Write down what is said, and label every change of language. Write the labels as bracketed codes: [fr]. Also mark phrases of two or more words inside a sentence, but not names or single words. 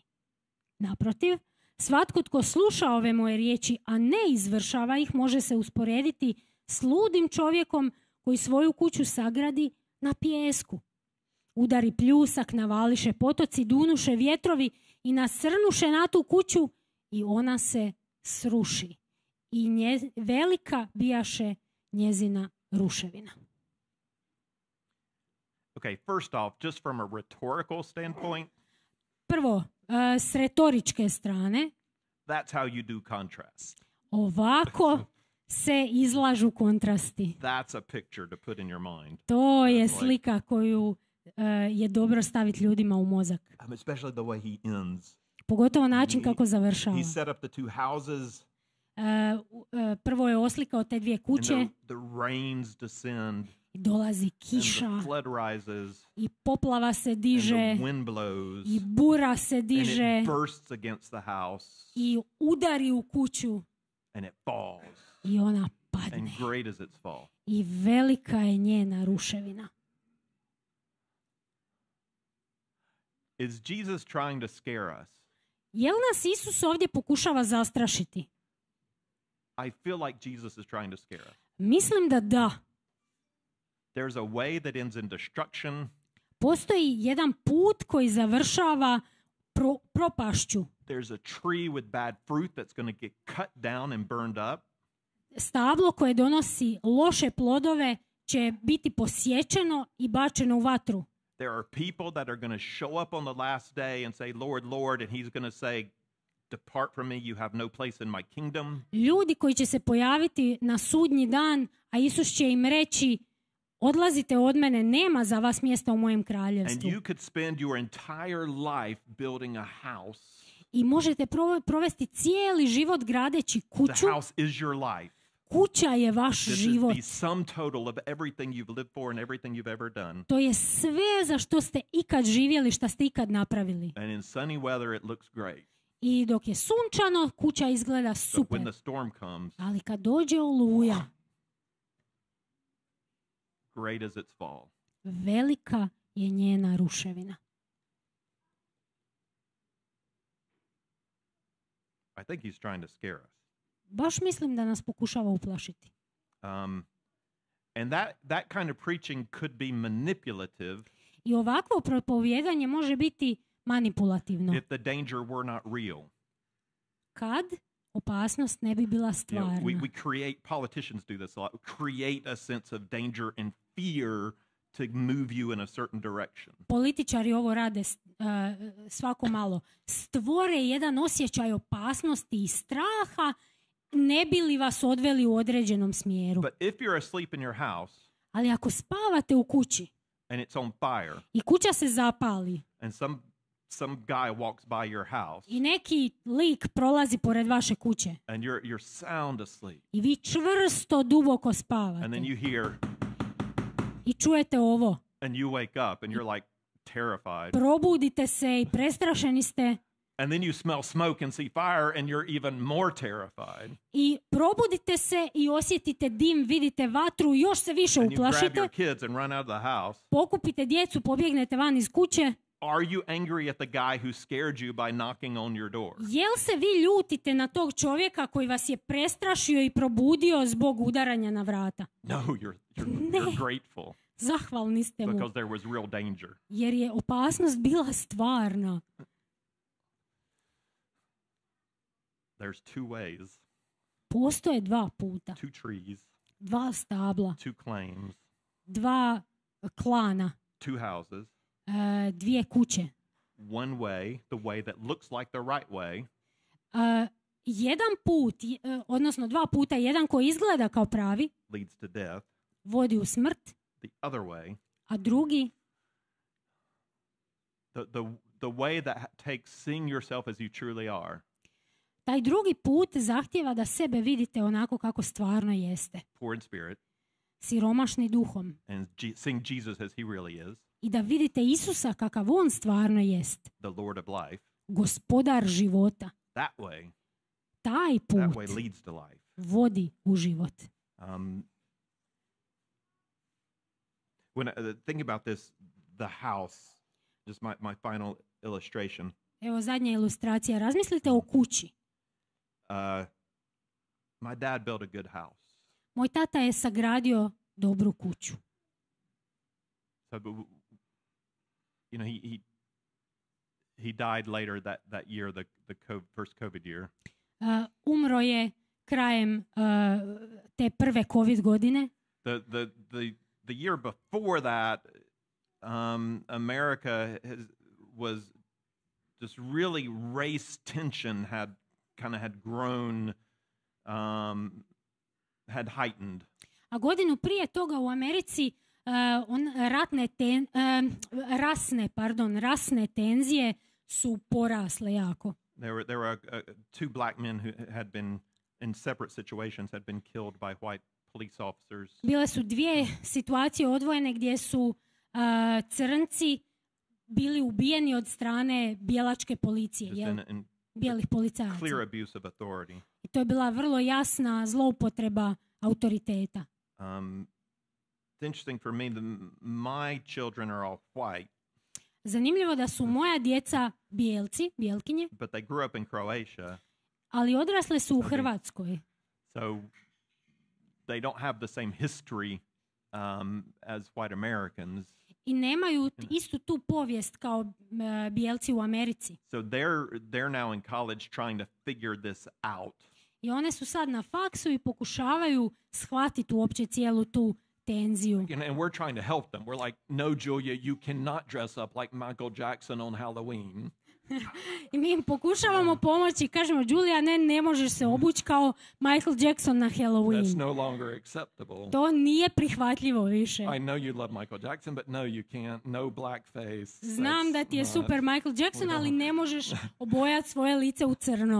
[hr] Naprotiv, svatko tko sluša ove moje riječi, a ne izvršava ih, može se usporediti s ludim čovjekom koji svoju kuću sagradi na pijesku. Udari pljusak, navališe potoci, dunuše vjetrovi i nasrnuše na tu kuću i ona se sruši. I velika bijaše njezina ruševina. [en] Okay, first off, just from a rhetorical standpoint, [hr] Prvo, s retoričke strane, [en] that's how you do contrast. [hr] ovako se izlažu kontrasti. [en] That's a picture to put in your mind. [hr] To je [en] Like- [hr] slika koju je dobro staviti ljudima u mozak. [en] Especially the way he ends. [hr] Pogotovo način kako završava. [en] He set up the two houses, [hr] Prvo je oslikao te dvije [en] and [hr] kuće, [en] the rains descend, [hr] dolazi [en] and [hr] kiša [en] the flood rises, [hr] i poplava se [en] and [hr] diže [en] the wind blows, [hr] i bura se [en] and [hr] diže [en] it bursts against the house, [hr] i udari u kuću [en] and it falls. [hr] i ona [en] And [hr] padne. [en] great is its fall. [hr] I velika je njena ruševina. [en] Is Jesus trying to scare us? [hr] Jel nas Isus ovdje pokušava zastrašiti? [en] I feel like Jesus is trying to scare us. [hr] Mislim da da. [en] There's a way that ends in destruction. [hr] Postoji jedan put koji završava propašću. [en] There's a tree with bad fruit that's going to get cut down and burned up. [hr] Stablo koje donosi loše plodove će biti posječeno i bačeno u vatru. [en] There are people that are going to show up on the last day and say, Lord, Lord, and he's going to say, depart from me, you have no place in my kingdom. [hr] Ljudi koji će se pojaviti na sudnji dan, a Isus će im reći, odlazite od mene, nema za vas mjesta u mojem [en] And [hr] kraljevstvu. [en] you could spend your entire life building a house. [hr] I možete provesti cijeli život gradeći [en] The [hr] kuću. [en] house is your life. [hr] Kuća je vaš [en] This [hr] život. [en] is the sum total of everything you've lived for and everything you've ever done. [hr] To je sve za što ste ikad živjeli, što ste ikad napravili. [en] And in sunny weather, it looks great. [hr] I dok je sunčano, kuća izgleda [en] But [hr] super. [en] when the storm comes, [hr] Ali kad dođe oluja, [en] great is its fall. [hr] velika je njena ruševina. [en] I think he's trying to scare us. [hr] Baš mislim da nas pokušava uplašiti. [en] And that kind of preaching could be manipulative [hr] I ovakvo propovijedanje može biti manipulativno. [en] if the danger were not real. [hr] Kad opasnost ne bi bila [en] You know, [hr] stvarna. [en] we create, politicians do this a lot, create a sense of danger and fear to move you in a certain direction. [hr] Političari ovo rade svako malo. Stvore jedan osjećaj opasnosti i straha, ne bi li vas odveli u određenom smjeru. [en] But if you're asleep in your house [hr] Ali ako spavate u kući [en] and it's on fire [hr] i kuća se zapali [en] and some guy walks by your house [hr] i neki lik prolazi pored vaše kuće [en] and you're sound asleep [hr] i vi čvrsto duboko [en] and [hr] spavate [en] then you hear [hr] i čujete ovo, [en] and you wake up and you're like terrified [hr] probudite se i prestrašeni ste [en] and then you smell smoke and see fire and you're even more terrified [hr] i probudite se i osjetite dim, vidite vatru i još se više [en] and you grab [hr] uplašite, [en] your kids and run out of the house. [hr] pokupite djecu, pobjegnete van iz kuće. [en] Are you angry at the guy who scared you by knocking on your door? [hr] Jel se vi ljutite na tog čovjeka koji vas je prestrašio i probudio zbog udaranja na vrata? [en] No, you're [hr] Ne. [en] grateful [hr] Zahvalni ste mu, [en] because there was real danger. [hr] jer je opasnost bila stvarna. [en] There's two ways, [hr] Postoje dva puta, [en] two trees, [hr] dva stabla, [en] two claims, [hr] dva klana, [en] two houses, [hr] dvije kuće. [en] one way, the way that looks like the right way, [hr] Jedan put, odnosno dva puta, jedan koji izgleda kao pravi, [en] leads to death. [hr] vodi u smrt, [en] The other way, [hr] a drugi, [en] the way that takes seeing yourself as you truly are. [hr] Taj drugi put zahtijeva da sebe vidite onako kako stvarno jeste. [en] Poor in spirit. [hr] Siromašni duhom. [en] And seeing Jesus as he really is. [hr] I da vidite Isusa kakav on stvarno jest. [en] The Lord of life. [hr] Gospodar života. [en] That way. [hr] Taj [en] That [hr] put [en] way leads to life. [hr] vodi u život. [en] When thinking about this, the house, just my final illustration. [hr] Evo zadnja ilustracija. Razmislite o kući. [en] My dad built a good house. [hr] Moj tata je sagradio dobru kuću. [en] So, he died later that year, the first COVID year. [hr] Umro je krajem te prve COVID godine. [en] The year before that, America was just really race tension had grown, had heightened. [hr] A godinu prije toga u Americi rasne tenzije su porasle jako. [en] There were two black men who had been in separate situations had been killed by white police officers. [hr] Bile su dvije situacije odvojene gdje su crnci bili ubijeni od strane bijelačke policije, bijelih policajaca. [en] Clear abuse of authority. [hr] I to je bila vrlo jasna zloupotreba autoriteta. [en] It's interesting for me that my children are all white. [hr] Zanimljivo da su moja djeca bijelci, bijelkinje, [en] but they grew up in Croatia. [hr] Ali odrasle su u Hrvatskoj. [en] So they don't have the same history as white Americans. [hr] I nemaju istu tu povijest kao bijelci u Americi. [en] So they're now in college trying to figure this out. [hr] I one su sad na faksu i pokušavaju shvatiti uopće cijelu tu tenziju. [en] And we're trying to help them. We're like, no, Julia, you cannot dress up like Michael Jackson on Halloween. [hr] I mi im pokušavamo pomoći i kažemo, Julia, ne možeš se obući kao Michael Jackson na Halloween. That's no longer acceptable. To nije prihvatljivo više. [en] I know you love Michael Jackson, but no, you can't. No blackface. [hr] Znam da ti je super Michael Jackson, ali ne možeš obojati svoje lice u crno.